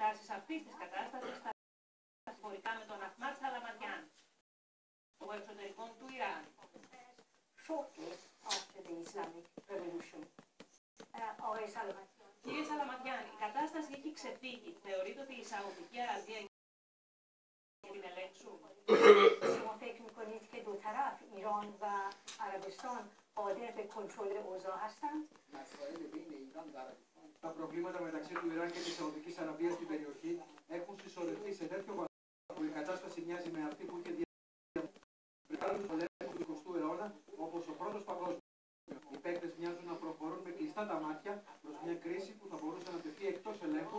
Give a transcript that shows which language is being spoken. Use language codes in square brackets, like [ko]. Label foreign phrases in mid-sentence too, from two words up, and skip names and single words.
[el] Με τον Αχμάτ Σαλαμαντιάν, ο εξωτερικών του Ιράν. Κύριε Σαλαμαντιάν, η κατάσταση έχει ξεφύγει. Θεωρείτε ότι η Σαουδική Αραβία για την ελέγξουν? [fa] شما فکر میکنید که دو طرف ایران و عربستان قادر به کنترل اوضاع هستند؟ [el] Τα προβλήματα μεταξύ του Ιράν και της Σαουδικής Αραβίας στην περιοχή έχουν συσσωρευτεί σε τέτοιο βαθμό που η κατάσταση μοιάζει με αυτή που είχε διαμορφωθεί πριν άλλους πολέμους του 20ου αιώνα, όπως ο Πρώτος Παγκόσμιος. Οι παίκτες μοιάζουν να προχωρούν με κλειστά τα μάτια προς μια κρίση που θα μπορούσε να τεθεί εκτός ελέγχου.